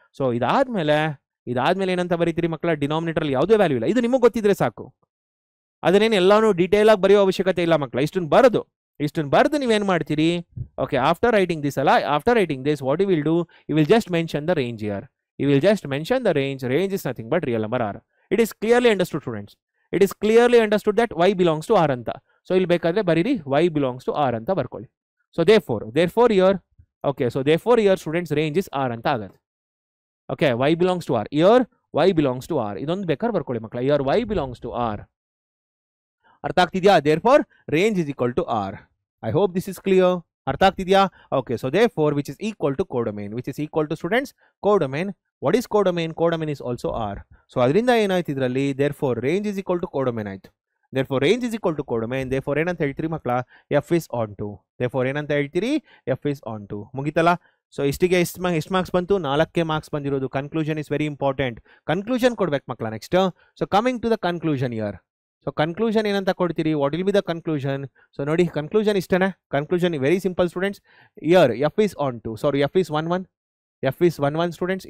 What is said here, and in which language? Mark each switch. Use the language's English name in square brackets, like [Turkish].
[Kannada] So ಇದಾದ್ಮೇಲೆ ಏನಂತ ಬರೀತೀರಿ ಮಕ್ಕಳ, ಡಿನಾಮಿನೇಟರ್ ಯಾವುದೇ ವ್ಯಾಲ್ಯೂ ಇಲ್ಲ. ಇದು ನಿಮಗೆ ಗೊತ್ತಿದ್ರೆ ಸಾಕು, ಅದನ್ನೇನು ಎಲ್ಲಾನು ಡೀಟೇಲ್ ಆಗಿ ಬರೆಯೋ ಅವಶ್ಯಕತೆ ಇಲ್ಲ ಮಕ್ಕಳ. ಇಷ್ಟನ್ನು ಬರೆದು ನೀವೇನು ಮಾಡ್ತೀರಿ? [English] Okay, after writing this what you will do, you will just mention the range here. Range is nothing but real number r. It is clearly understood students. It is clearly understood that y belongs to r anta. [Kannada] So ಇಲ್ಲಿ ಬೇಕಾದ್ರೆ ಬರೀರಿ [English] y belongs to r [Kannada] ಅಂತ ಬರ್ಕೊಳ್ಳಿ. [English] So therefore here, okay, so therefore here students range is r [Kannada] ಅಂತ ಆಗುತ್ತೆ. [English] Okay, y belongs to r. Here y belongs to r. [Kannada] ಇದೊಂದು ಬೇಕಾದ್ರೆ ಬರ್ಕೊಳ್ಳಿ ಮಕ್ಕಳ. [English] Here y belongs to r. [Kannada] ಅರ್ಥ ಆಗ್ತಿದ್ಯಾ? [English] Therefore range is equal to r. I hope this is clear. [Kannada] ಅರ್ಥ ಆಗ್ತಿದ್ಯಾ? [English] Okay, so therefore which is equal to codomain, which is equal to students codomain. What is codomain? Codomain is also r. [Kannada] So ಅದರಿಂದ ಏನಾಯ್ತು ಇದರಲ್ಲಿ, [English] therefore range is equal to codomain ಆಯ್ತು. therefore range is equal to codomain, therefore [Kannada] ಏನಂತ ಹೇಳ್ತೀರಿ ಮಕ್ಕಳ, [English] f is on 2, therefore ಏನಂತ ಹೇಳ್ತೀರಿ, f is on 2. [Kannada] ಮುಗಿತಲ್ಲ. So ಇಷ್ಟಿಗೆ ಎಷ್ಟು ಮಾರ್ಕ್ಸ್ ಬಂತು, 4 ಮಾರ್ಕ್ಸ್ ಬಂದಿರೋದು. [English] Conclusion is very important. [Kannada] Conclusion ಕೊಡ್ಬೇಕು ಮಕ್ಕಳ [English] Next. So coming to the conclusion year. [Kannada] So conclusion ಏನಂತ ಕೊಡ್ತೀರಿ, [English] What will be the conclusion? [Kannada] So ನೋಡಿ ಕನ್ಕ್ಲೂಷನ್ ಇಷ್ಟನೇ. [English] Conclusion very simple students. Year F is on two, sorry F is 1 1, F is 1 1 students.